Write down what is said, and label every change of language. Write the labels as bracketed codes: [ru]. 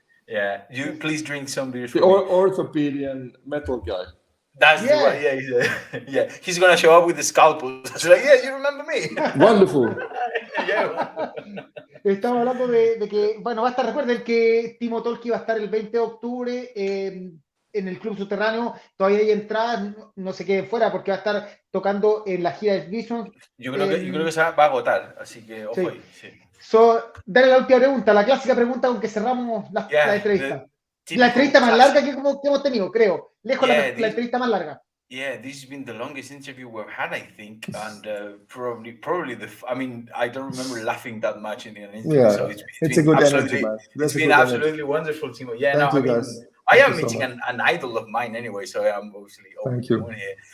[en] Yeah, you please drink some beers. The orthopedian metal guy. That's the one. Yeah. He's gonna show up with the scalpel. So like, yeah, you remember me. Wonderful. Yeah. [es] Estamos hablando de que, bueno, recuerden que Timo Tolkki va a estar el 20 de octubre en el Club Subterráneo. Todavía hay entradas, no se queden fuera porque va a estar tocando en la gira de Vision. Yo creo que se va a agotar, así que ojo ahí. Sí. Dale la última pregunta, la clásica pregunta con que cerramos la entrevista. La entrevista más larga que hemos tenido, creo. Lejos la entrevista más larga. [en] Yeah, this has been the longest interview we've had, I think, and probably I don't remember laughing that much in an interview. Yeah, so it's a good energy, man. It's been absolutely wonderful, Timo. Yeah, I am meeting an idol of mine anyway, so I'm obviously open to here.